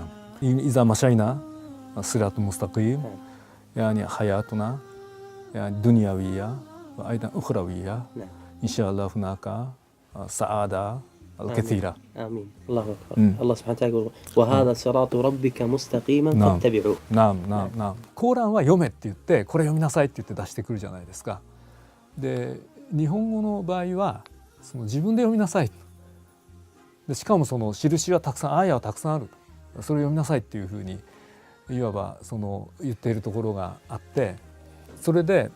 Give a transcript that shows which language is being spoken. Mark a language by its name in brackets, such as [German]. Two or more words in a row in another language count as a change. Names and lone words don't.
[Arabic] إذا مشينا الصراط المستقيم حياتنا دنيوية وأيضا أخروية إن شاء الله هناك سعادة الكثيرة. آمين. الله أكبر. الله سبحانه وتعالى يقول وهذا صراط ربك مستقيما فاتبعوه. [Japanese] コーランは読めって言ってこれ読みなさいって言って出してくるじゃないですか。で日本語の場合は自分で読みなさい。でしかも印はたくさん、アーヤはたくさんある。それを読みなさいっていうふうにいわば言っているところがあって、それで、